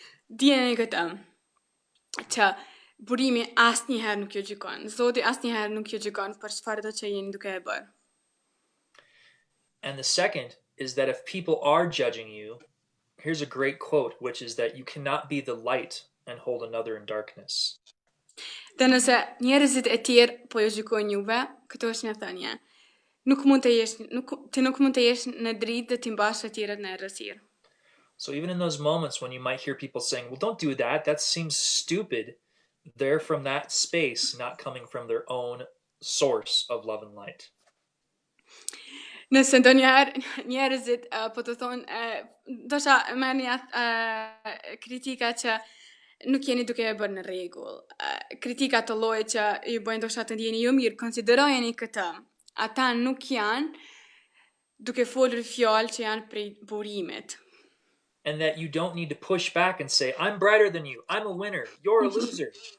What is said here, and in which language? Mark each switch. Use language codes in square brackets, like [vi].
[sq] Dieni këtë që burimi asnjëherë nuk ju gjykon. Zoti asnjëherë nuk ju gjykon për çfarë do që jeni duke e bërë. [en] And the second is that if people are judging you, here's a great quote, which is that you cannot be the light and hold another in darkness. [sq] Dhe nëse njerëzit e tjerë po ju gjykojnë juve, këto është një thënie. Nuk mund të jesh ti nuk mund të jesh në dritë dhe ti mbash të tjerët në errësirë. [en] So even in those moments when you might hear people saying, well, don't do that, that seems stupid, they're from that space, not coming from their own source of love and light. [sq] Nëse ndonjëherë njerëzit po të thonë ndoshta merrni kritika që nuk jeni duke e bërë në rregull. Kritika të llojit që ju bëjnë ndoshta të ndjeni jo mirë, konsiderojeni këtë. Ata nuk janë duke folur fjalë që janë prej burimit. [en] And that you don't need to push back and say, I'm brighter than you, I'm a winner, you're a loser.